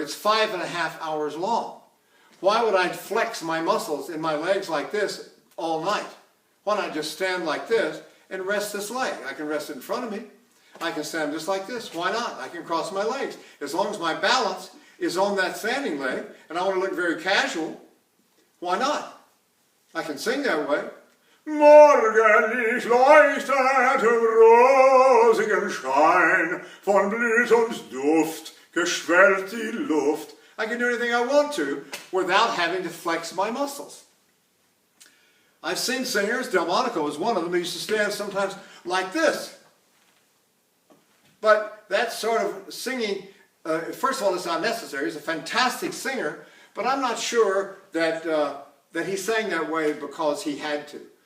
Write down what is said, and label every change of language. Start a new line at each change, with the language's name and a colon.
English: It's 5.5 hours long. Why would I flex my muscles in my legs like this all night? Why not just stand like this and rest this leg? I can rest it in front of me. I can stand just like this. Why not? I can cross my legs. As long as my balance is on that standing leg, and I want to look very casual, why not? I can sing that way.
German: Morgenlicht leuchtet im rosigen Schein, von Blütensduft geschwellt die Luft.
English: I can do anything I want to without having to flex my muscles. I've seen singers, Delmonico was one of them, who used to stand sometimes like this. But that sort of singing, first of all, it's not necessary. He's a fantastic singer, but I'm not sure that, that he sang that way because he had to.